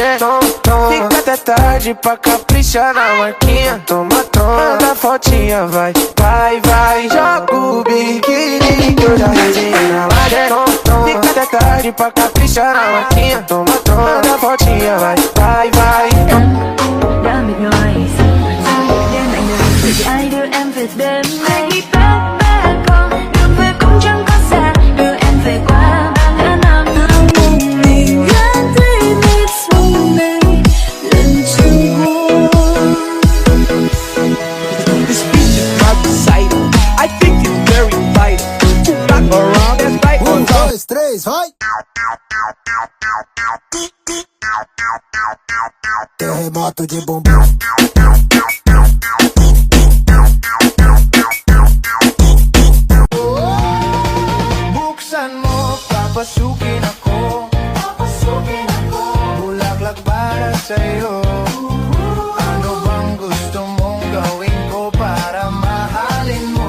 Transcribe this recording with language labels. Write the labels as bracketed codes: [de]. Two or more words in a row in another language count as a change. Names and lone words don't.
[pt] Fica até tarde pra caprichar na marquinha. Toma, toma, manda fotinha, vai, vai, vai. Joga o biquíni que eu já resenhei na laje. Fica até tarde pra caprichar na marquinha. Toma, toma, manda fotinha, vai, vai, vai. [vi] Đã mệt mỏi đêm lạnh lùng thì ai đưa em về đêm nay bé bé con đường về cũng chẳng có xa đưa em về qua bao ngã năm một mình gắn thấy nét sông này lần chung hôn. [en] this beach is my recital. I think it's very vital. Rock around, that's right. 1, 2, 3, [pt] vai! Terremoto de bumbum. [tl] Buksan mo, papasukin ako. Bulaklak para sa'yo. Ano bang gusto mong gawin ko para mahalin mo?